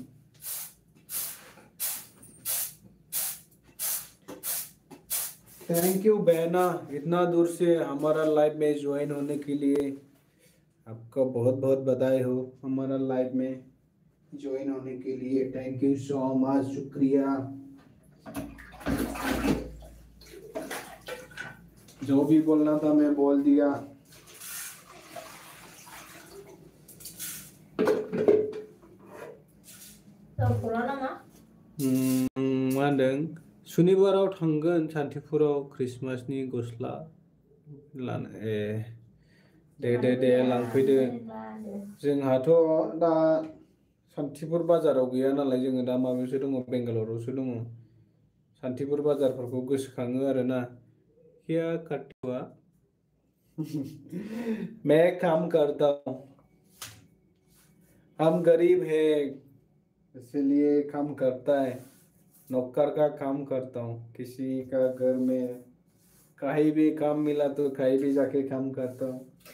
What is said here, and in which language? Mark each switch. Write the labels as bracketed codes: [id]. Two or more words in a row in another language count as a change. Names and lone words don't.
[en] thank you [hi] बहना, इतना दूर से हमारा लाइव में ज्वाइन होने के लिए आपका बहुत बहुत बधाई हो। हमारा लाइव में ज्वाइन होने के लिए [en] thank you so much, [hi] शुक्रिया। जो भी बोलना था मैं बोल दिया। [brx] मा होनदों? सुनिबाराव थांगोन सान्तिपुराव ख्रिस्टमासनि गस्ला लानो। दे लांफैदो। जोंहाथ' दा सान्तिपुर बाजाराव गैया नालाय, जोङो दा माबायावसो दङ, बेंगालरावसो दङ। सान्तिपुर बाजारफोरखौ गोसोखाङो आरोना। [hi] क्या करते हुआ? मैं काम करता हूँ, हम गरीब है इसलिए काम करता है। नौकर का काम करता हूँ, किसी का घर में कहीं भी काम मिला तो कहीं भी जाके काम करता हूँ।